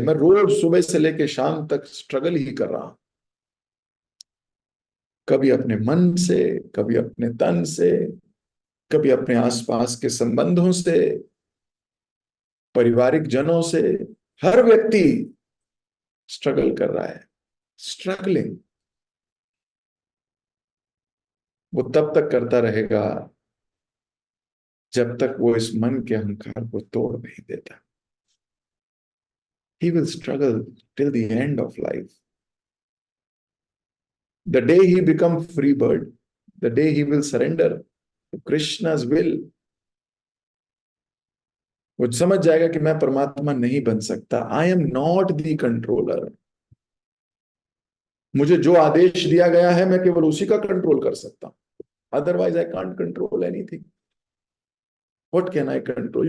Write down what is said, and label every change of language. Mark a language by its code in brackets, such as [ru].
[hi] मैं रोज सुबह से लेकर शाम तक स्ट्रगल ही कर रहा हूं, कभी अपने मन से, कभी अपने तन से, कभी अपने आसपास के संबंधों से, पारिवारिक जनों से। हर व्यक्ति स्ट्रगल कर रहा है। स्ट्रगलिंग वो तब तक करता रहेगा जब तक वो इस मन के अहंकार को तोड़ नहीं देता। [en] He will struggle till the end of life. The day he become free bird, the day he will surrender to Krishna's will, [hi] वो समझ जाएगा कि मैं परमात्मा नहीं बन सकता। [en] I am not the controller. [hi] मुझे जो आदेश दिया गया है मैं केवल उसी का कंट्रोल कर सकता हूं, [en] Otherwise I can't control anything. What can I control?